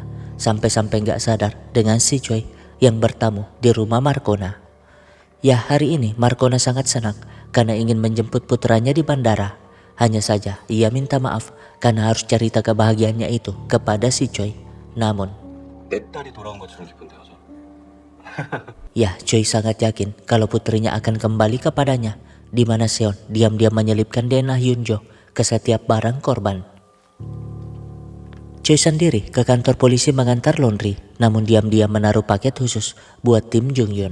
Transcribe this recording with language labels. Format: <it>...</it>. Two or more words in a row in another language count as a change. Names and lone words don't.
<id>Sampai-sampai gak sadar dengan si Choi yang bertamu di rumah Markona. Ya, hari ini Markona sangat senang karena ingin menjemput putranya di bandara. Hanya saja ia minta maaf karena harus cerita kebahagiaannya itu kepada si Choi. Namun</id> <ko>내 딸이 돌아온 것처럼 기쁜데 어서.</ko> <id>ya, Choi sangat yakin kalau putrinya akan kembali kepadanya, di mana Seon diam-diam menyelipkan DNA Hyunjo ke setiap barang korban. Choi sendiri ke kantor polisi mengantar laundry, namun diam-diam menaruh paket khusus buat tim Jungyun.</id>